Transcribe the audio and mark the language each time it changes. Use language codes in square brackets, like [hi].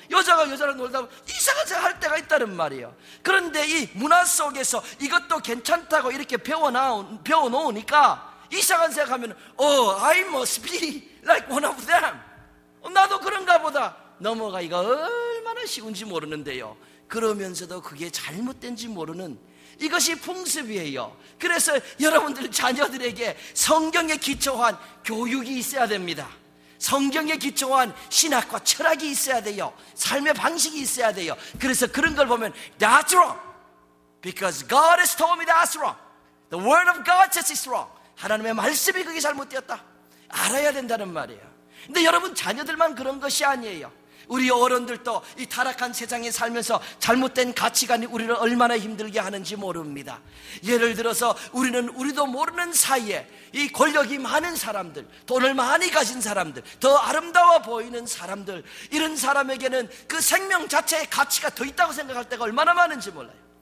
[ko] 여자가 여자를 놀다 보면 이상한 생각할 때가 있다는 말이에요. 그런데 이 문화 속에서 이것도 괜찮다고 이렇게 배워놓으니까 이상한 생각하면 [en] I must be like one of them, [ko] 나도 그런가 보다 넘어가기가 얼마나 쉬운지 모르는데요, 그러면서도 그게 잘못된지 모르는 이것이 풍습이에요. 그래서 여러분들 자녀들에게 성경에 기초한 교육이 있어야 됩니다. 성경에 기초한 신학과 철학이 있어야 돼요. 삶의 방식이 있어야 돼요. [en] 그래서 그런 걸 보면 That's wrong, because God has told me that's wrong. The word of God says it's wrong. [ko] 하나님의 말씀이 그게 잘못되었다 알아야 된다는 말이에요. 근데 여러분, 자녀들만 그런 것이 아니에요. 우리 어른들도 이 타락한 세상에 살면서 잘못된 가치관이 우리를 얼마나 힘들게 하는지 모릅니다. 예를 들어서 우리도 모르는 사이에 이 권력이 많은 사람들, 돈을 많이 가진 사람들, 더 아름다워 보이는 사람들, 이런 사람에게는 그 생명 자체의 가치가 더 있다고 생각할 때가 얼마나 많은지 몰라요.